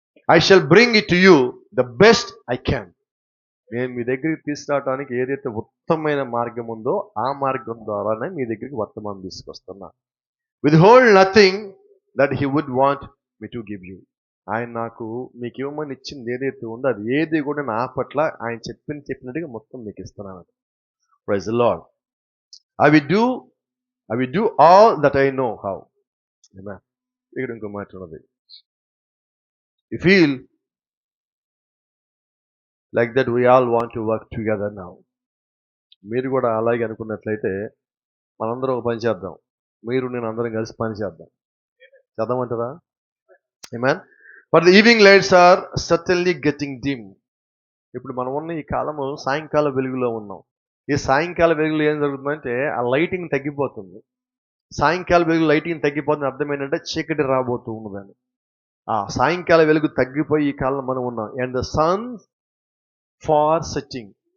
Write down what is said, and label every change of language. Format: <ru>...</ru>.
<en>I shall bring it to you the best I can.</en> <te>నేను మీ దగ్గరికి తీసుకురావడానికి ఏదైతే ఉత్తమమైన మార్గం ఉందో ఆ మార్గం ద్వారానే మీ దగ్గరికి వర్తమానం తీసుకొస్తున్నా.</te> <en>Withhold nothing that he would want me to give you.</en> <te>ఆయన నాకు మీకు ఇవ్వమని ఇచ్చింది ఏదైతే ఉందో అది ఏది కూడా నా పట్ల ఆయన చెప్పినట్టుగా మొత్తం మీకు ఇస్తున్నాను.</te> <en>Praise the Lord. I will do all that I know how. Amen.</en> <te>ఇక్కడ ఇంకో మాట ఉన్నది.</te> <en>You feel like that we all want to work together now.</en> <te>మీరు కూడా అలాగే అనుకున్నట్లయితే మనందరం ఒక పని చేద్దాం. మీరు నేను అందరం కలిసి పని చేద్దాం. చేద్దామంటారా? Amen.</te> <en>But the evening lights are certainly getting dim.</en> <te>ఇప్పుడు మనం ఉన్న ఈ కాలము సాయంకాల వెలుగులో ఉన్నాం. ఈ సాయంకాల వెలుగులో ఏం జరుగుతుందంటే ఆ లైటింగ్ తగ్గిపోతుంది. సాయంకాల వెలుగు లైటింగ్ తగ్గిపోతుంది అర్థం ఏంటంటే చీకటి రాబోతూ ఉన్నదని. ఆ సాయంకాల వెలుగు తగ్గిపోయి ఈ కాలంలో మనం ఉన్నాం.</te> <en>And the sun far setting.</en>